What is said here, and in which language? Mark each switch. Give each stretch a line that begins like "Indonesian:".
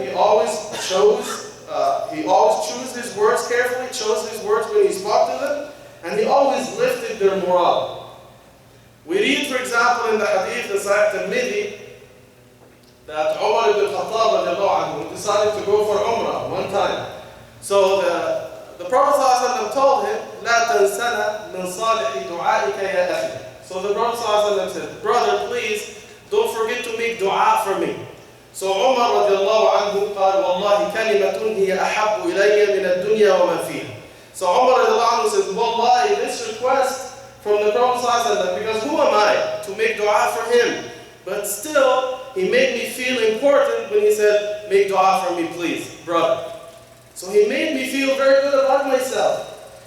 English: He always chose his words carefully, chose his words when he spoke to them. And he always lifted their morale. We read, for example, in the hadith in Sahih Tirmidhi, that Umar ibn Khattab decided to go for Umrah one time. So the Prophet ﷺ told him,
Arabic: لا تنسنا من صالح دعائك يا أخي.
English: So the Prophet ﷺ said, brother, please don't forget to make dua for me. So Umar radiallahu anhu
Arabic: قال والله كلمة هي أحب إلي من الدنيا وما فيها.
English: So Umar said, Wallahi, this request from the Prophet ﷺ, because who am I to make dua for him? But still, he made me feel important when he said, make dua for me, please, brother. So he made me feel very good about myself.